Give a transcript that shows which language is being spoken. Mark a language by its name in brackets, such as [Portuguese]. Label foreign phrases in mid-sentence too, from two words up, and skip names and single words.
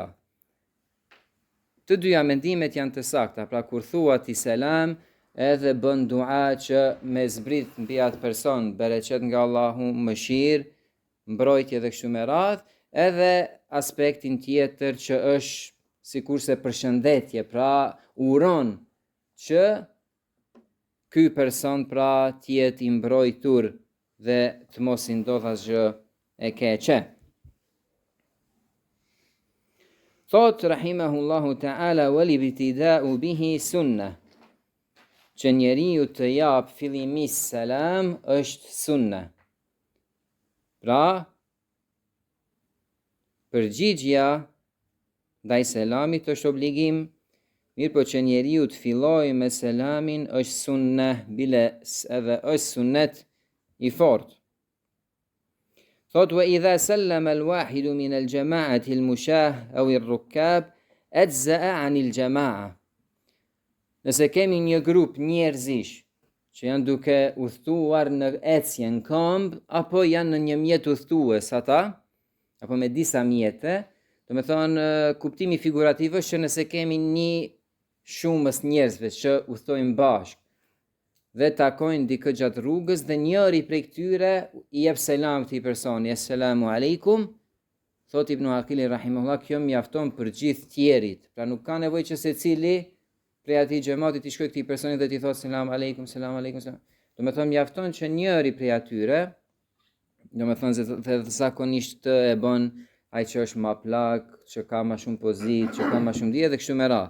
[Albanian] Të dyja mendimet janë të sakta, pra kur thuat I selam, edhe bën dua që me zbrit mbi atë person bereqet nga Allahu, mëshirë, mbrojtje dhe kështu me radhë, edhe aspektin tjetër që është sikurse përshëndetje, pra uron që ky person pra tjetë I mbrojtur dhe të mos I ndodh asgjë e keqe. [Arabic] Thot رحمه الله تعالى والابتداء به سنة, [Albanian] që njeriu të jap fillimis selam është sunna. Pra, përgjigja ndaj selamit është obligim, mirë po që njeriu të fillojë me selamin është sunnah, bile edhe është sunnet i fortë. [Arabic] Thot وإذا سلم الواحد من الجماعة المشاة أو الركب أجزأ عن الجماعة. [Albanian] Nëse kemi një grup njerëzish që janë duke udhëtuar në ecje në këmbë apo janë në një mjet udhëtues ata, apo me disa mjete, do me thonë kuptimi figurativ është që nëse kemi një shumës njerëzve që udhtojnë bashkë dhe takojnë dikë gjatë rrugës dhe njëri prej këtyre i jep selam këtij personi, [Arabic] السلام عليكم, [Albanian] thot Ibn Aqili rahimahullah, kjo mjafton për gjithë tjerit. Pra nuk ka nevojë që secili prej atij xhamatit i shkojë këtij personi dhe t'i thotë [Arabic] سلام عليكم, سلام عليكم. [Albanian] Do me thonë mjafton që njëri prej atyre, do me thonë se zakonisht e bën ai që është më plak, që ka më shumë pozitë, që ka më shumë dije dhe kështu me radhë.